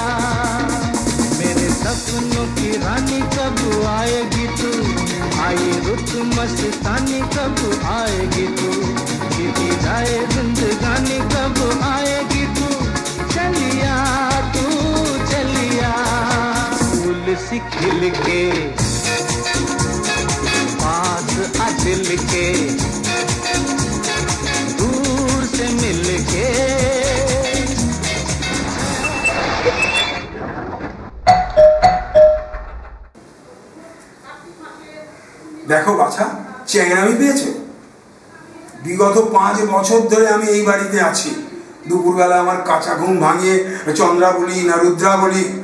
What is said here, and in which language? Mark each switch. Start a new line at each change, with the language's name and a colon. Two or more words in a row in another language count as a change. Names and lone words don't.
Hindi: मेरे सपनों की रानी कब आएगी तू, आए रुत मस्तानी कब आएगी तू, बीती जाए जिंदगानी कब आएगी तू, चलिया तू चलिया। फूल सी खिल के पास आ दिल के, दूर से मिल के।
Bangla: দেখো বাছা, চ্যাংড়ামি পেয়েছো? বিগত 5 বছর ধরে আমি এই বাড়িতে আছি। দুপুরবেলা আমার কাঁচা ঘুম ভাঙিয়ে চন্দ্রা বলি না রুদ্রা বলি।